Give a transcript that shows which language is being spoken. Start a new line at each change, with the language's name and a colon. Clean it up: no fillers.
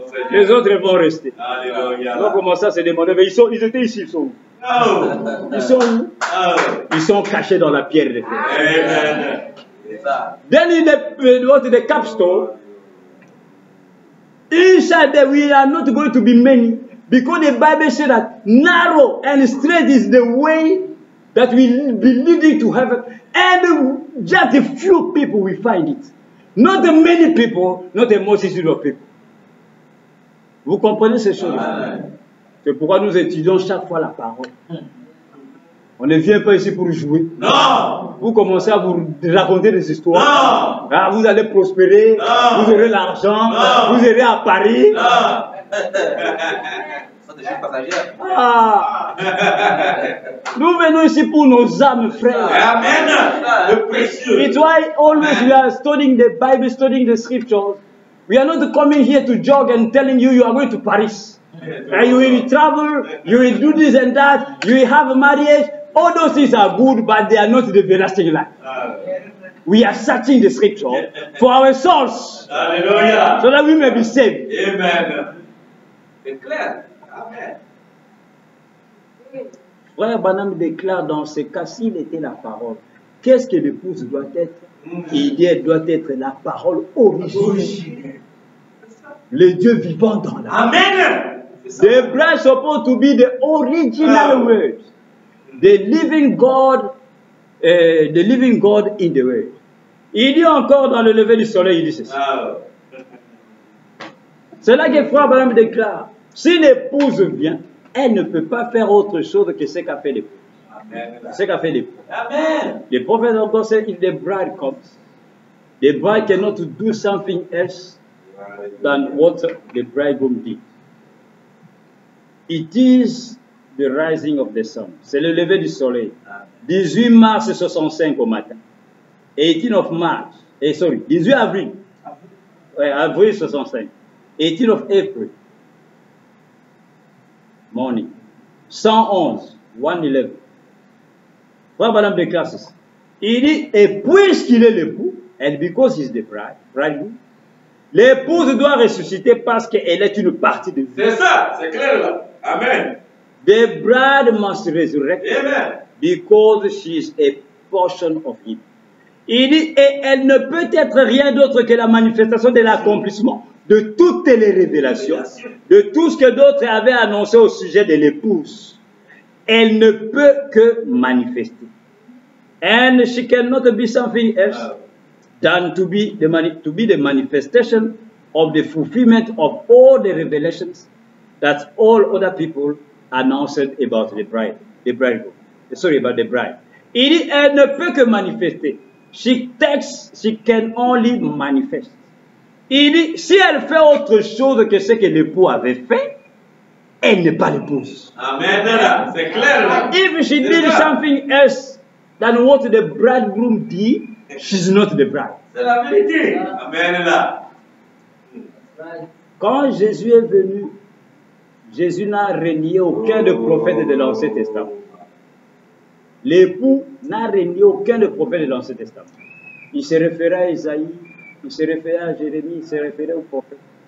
French: Les autres vont rester. On va commencer à se demander, mais ils étaient ici, ils sont où? Ils sont où? Ils sont cachés dans la pierre de fer.
English: Then in the capstone, he said that we are not going to be many, because the Bible said that narrow and straight is the way that will be leading to heaven, and just a few people will find it. Not many people, not a multitude of people.
French: Vous comprenez ces choses? C'est pourquoi nous étudions chaque fois la parole. On ne vient pas ici pour jouer. Non. Vous commencez à vous raconter des histoires. Non. Ah, vous allez prospérer. Non. Vous aurez l'argent. Non. Vous irez à Paris. Non. Ah. Nous venons ici pour nos âmes, frères. Amen. Le précieux.
English: It's why always we are studying the Bible, studying the scriptures. We are not coming here to jog and telling you are going to Paris. And you will travel, you will do this and that, you will have a marriage. All those things are good, but they are not the everlasting life. We are searching the scripture for our souls.
French: Alléluia.
English: So that we may be saved.
French: Amen. C'est clair. Amen. Frère Branham déclare dans ce cas, s'il était la parole, qu'est-ce que l'épouse doit être? Il dit, elle doit être la parole originelle. Le Dieu vivant dans la parole. Amen.
English: The bride is supposed to be the original word. The living God in the word.
French: Il dit encore dans le lever du soleil, il dit ceci. C'est là que Frère Branham déclare, si l'épouse vient, elle ne peut pas faire autre chose que ce qu'a fait l'épouse. Ce qu'a fait l'épouse. Amen.
English: The prophet of God said, if the bride comes, the bride cannot do something else than what the bridegroom did. It is the rising of the sun.
French: C'est le lever du soleil. 18 mars 65 au matin.
English: 18 of March.
French: 18 avril. Avril 65.
English: 18 of April. Morning. 111. 111.
French: Frère Branham déclare ceci. Il dit, et puisqu'il est l'époux,
English: and because he is the bridegroom,
French: l'épouse doit ressusciter parce qu'elle est une partie de lui. C'est ça, c'est clair là. Amen.
English: The bride must resurrect. Amen. Because she is a portion of him.
French: Il dit, et elle ne peut être rien d'autre que la manifestation de l'accomplissement de toutes les révélations, de tout ce que d'autres avaient annoncé au sujet de l'épouse. Elle ne peut que manifester.
English: And she cannot be something else than to be the manifestation of the fulfillment of all the revelations that all other people announced about the bride, about the bride.
French: Il dit, elle ne peut que manifester.
English: She can only manifest.
French: Il dit, si elle fait autre chose que ce que l'époux avait fait, elle n'est pas l'épouse. Amen. C'est clair là.
English: If she did something else than what the bridegroom did, she's not the bride.
French: C'est la vérité. Amen là. Quand Jésus est venu, Jésus n'a renié aucun des prophètes de l'Ancien Testament. L'époux n'a renié aucun des prophètes de l'Ancien Testament. Il se référait à Isaïe, il se référait à Jérémie, il se référait aux prophètes.